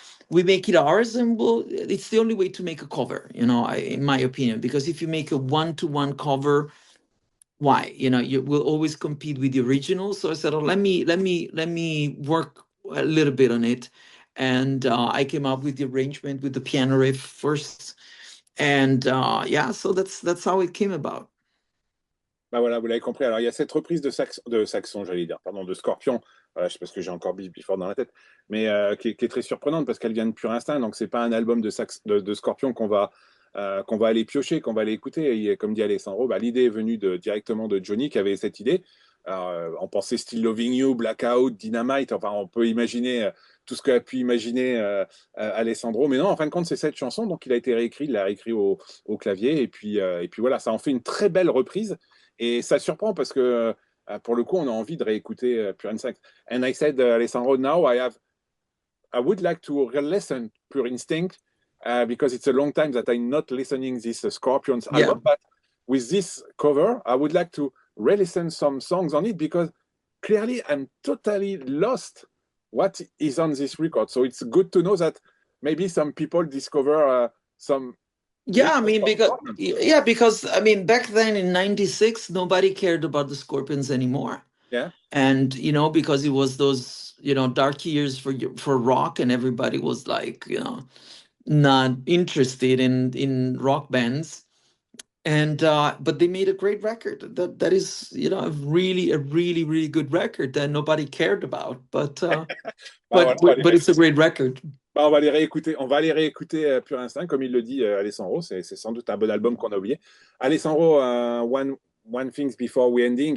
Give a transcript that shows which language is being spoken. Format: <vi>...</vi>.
<en>we make it ours, and it's the only way to make a cover, you know, in my opinion, because if you make a one-to-one cover, why? You know, you will always compete with the original. So I said, oh, let me work a little bit on it. And I came up with the arrangement with the piano riff first. And yeah, so that's how it came about.</en> <fr>Bah voilà, vous l'avez compris. Alors, il y a cette reprise de Saxon, j'allais dire, pardon, de Scorpion, parce que j'ai encore Before dans la tête, mais qui est très surprenante parce qu'elle vient de pur instinct. Donc, c'est pas un album de Scorpion qu'on va aller piocher, qu'on va aller écouter. Et comme dit Alessandro, bah, l'idée est venue directement de Johnny qui avait cette idée. Alors, on pensait Still Loving You, Blackout, Dynamite. Enfin, on peut imaginer tout ce qu'a pu imaginer Alessandro. Mais non, en fin de compte, c'est cette chanson. Donc, il a été réécrit, il l'a réécrit au clavier. Et puis voilà, ça en fait une très belle reprise. Et ça surprend parce que pour le coup, on a envie de réécouter Pure Instinct.</fr> <en>And I said, Alessandro, now I would like to listen Pure Instinct because it's a long time that I'm not listening this Scorpions album. But with this cover, I would like to re-listen some songs on it because clearly I'm totally lost what is on this record. So it's good to know that maybe some people discover some. Yeah, I mean, because I mean, back then in '96, nobody cared about the Scorpions anymore. Yeah. And, you know, because it was those, you know, dark years for rock, and everybody was like, you know, not interested in rock bands. And but they made a great record that is, you know, a really good record that nobody cared about, but but it's a great record.</en> <fr>Bah, on va les réécouter Pure Instinct, comme il le dit Alessandro. C'est sans doute un bon album qu'on a oublié.</fr> <en>Alessandro, one thing before we ending.</en>